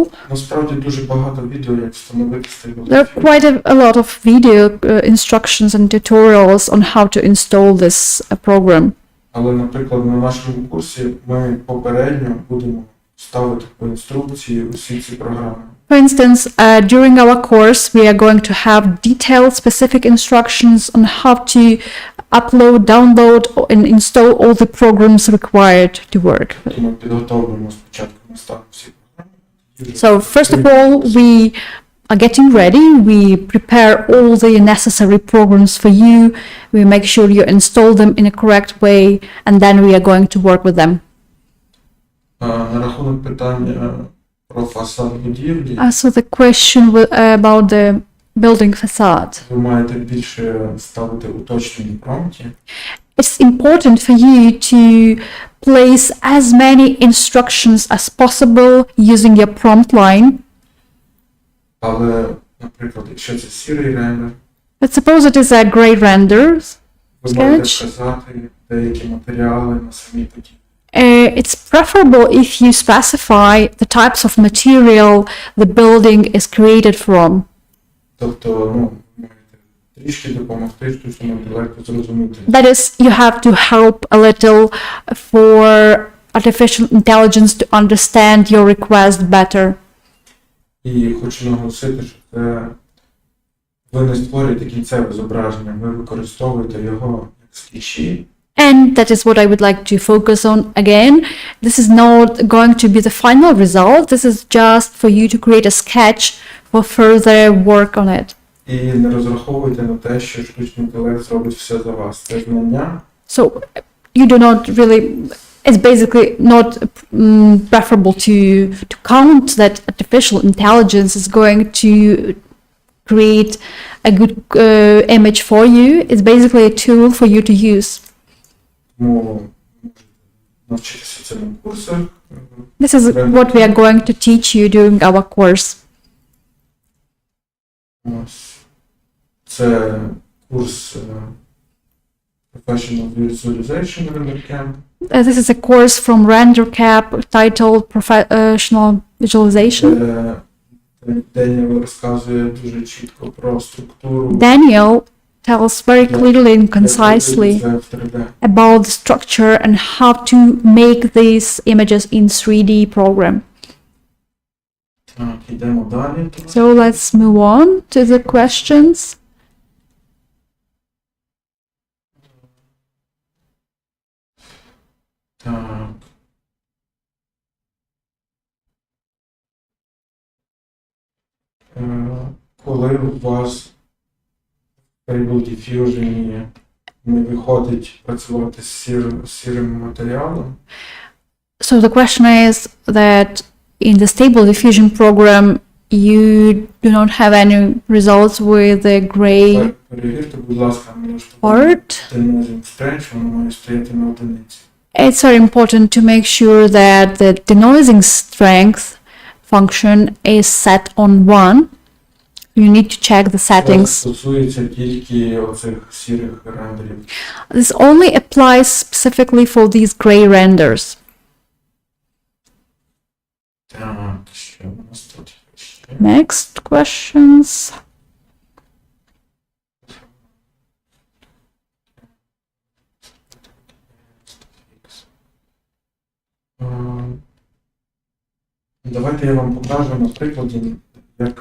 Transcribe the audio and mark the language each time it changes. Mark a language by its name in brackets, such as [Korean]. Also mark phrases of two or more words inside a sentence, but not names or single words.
[Ukrainian] Насправді дуже багато відео, як встановити Stable [English] There are Diffusion. quite a lot of video instructions and tutorials on how to install this program. [Ukrainian] Але, наприклад, на нашому курсі ми попередньо будемо ставити по інструкції усі ці програми. [English] For instance, during our course, we are going to have detailed specific instructions on how to upload, download, and install all the programs required to work. [Ukrainian] Тому підготовлюємо спочатку наставну всі програми. [English] So first of all, we are getting ready. We prepare all the necessary programs for you. We make sure you install them in a correct way, and then we are going to work with them. [Ukrainian] На рахунок питання про фасад будівлі, [English] So the question about the building facade. [Ukrainian] ви маєте більше ставити уточнені в промпті. [English] It's important for you to place as many instructions as possible using your prompt line. [Ukrainian] Але, наприклад, якщо це сірий рендер, [English] Let's suppose it is a gray render. [Ukrainian] ви можете Sketch. вказати деякі матеріали на самій будівлі. [English] It's preferable if you specify the types of material the building is created from. [Ukrainian] Тобто, ви маєте трішки допомогти штучному інтелекту зрозуміти. [English] That is, you have to help a little for artificial intelligence to understand your request better. [Ukrainian] І хочу наголосити, що це ви не створюєте кінцеве зображення, ви використовуєте його як скетчі. [English] And that is what I would like to focus on again. This is not going to be the final result. This is just for you to create a sketch for further work on it. [Ukrainian] І не розраховуйте на те, що штучний інтелект зробить все за вас. Це знання. [English] So you do not really, it's basically not preferable to count that artificial intelligence is going to create a good image for you. It's basically a tool for you to use. [Ukrainian] Тому можете навчитися цьому курсах. [English] This is what we are going to teach you during our course. [Ukrainian] Ось. Це курс Professional Visualization render.camp. [English] This is a course from render.camp titled Professional Visualization. [Ukrainian] Деніел розказує дуже чітко про структуру. [English] Daniel tells very clearly and concisely [Ukrainian] Це в 3D. [English] about the structure and how to make these images in 3D program. [Ukrainian] Так, йдемо далі. [English] So let's move on to the questions. [Ukrainian] Так. Коли у вас в Stable Diffusion не виходить працювати з сірим матеріалом, [English] So the question is that in the Stable Diffusion program, you do not have any results with the gray [Ukrainian] перевірте, будь ласка, [English] part. Denoising strength, [Ukrainian] воно має стояти на одиниці. [English] It's very important to make sure that the denoising strength function is set on 1. You need to check the Це settings. [Ukrainian] стосується тільки оцих сірих рендерів. [English] This only applies specifically for these gray renders. [Ukrainian] Так, що у нас тут ще? [English] Next questions. [Ukrainian] Давайте я вам покажу на прикладі, як